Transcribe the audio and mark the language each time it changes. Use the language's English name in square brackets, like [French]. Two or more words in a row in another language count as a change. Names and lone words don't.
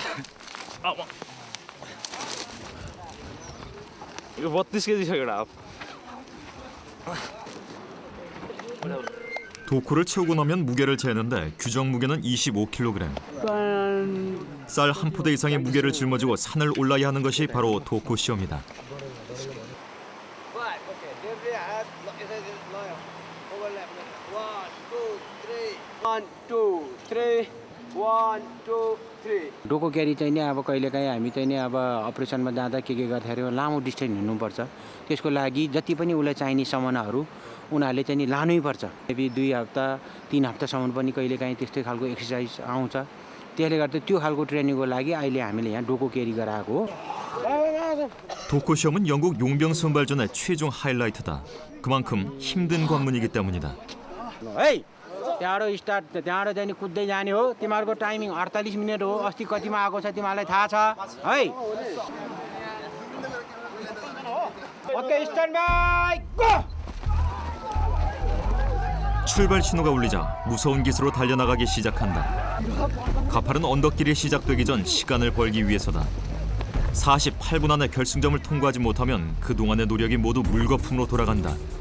[Korean] 이거 32kg छ 도코를 채우고 나면 무게를 재는데 규정 무게는 25kg. 쌀 한 포대 이상의 무게를 짊어지고 산을 올라야 하는 것이 바로 도코 시험이다. [Nepali] डोको क्यारी चाहिँ नि अब कहिलेकाहीँ हामी चाहिँ नि अब अपरेसनमा जाँदा के गर्दाखेरि लामो डिस्टेन्स हिँड्नुपर्छ त्यसको लागि जति पनि उसलाई चाहिने सामानहरू उनीहरूले चाहिँ नि लानै पर्छ मेबी 2 हप्ता 3 हप्तासम्म पनि कहिलेकाहीँ त्यस्तै खालको एक्सर्साइज आउँछ त्यसले गर्दा त्यो खालको ट्रेनिङको लागि अहिले हामीले यहाँ डोको क्यारी गराएको हो. [Korean] 도코 시험은 영국 용병 선발전의 최종 하이라이트다. 그만큼 힘든 관문이기 때문이다. [Nepali] है त्यहाँबाट स्टार्ट त्यहाँबाट चाहिँ नि कुद्दै जाने हो तिमीहरूको टाइमिङ 48 मिनेट हो अस्ति कतिमा आएको छ तिमीहरूलाई थाहा छ है [English] okay stand by go [Korean] 출발 신호가 울리자 무서운 기세로 달려나가기 시작한다. 가파른 언덕길이 시작되기 전 시간을 벌기 위해서다. 48분 안에 결승점을 통과하지 못하면 그동안의 노력이 모두 물거품으로 돌아간다.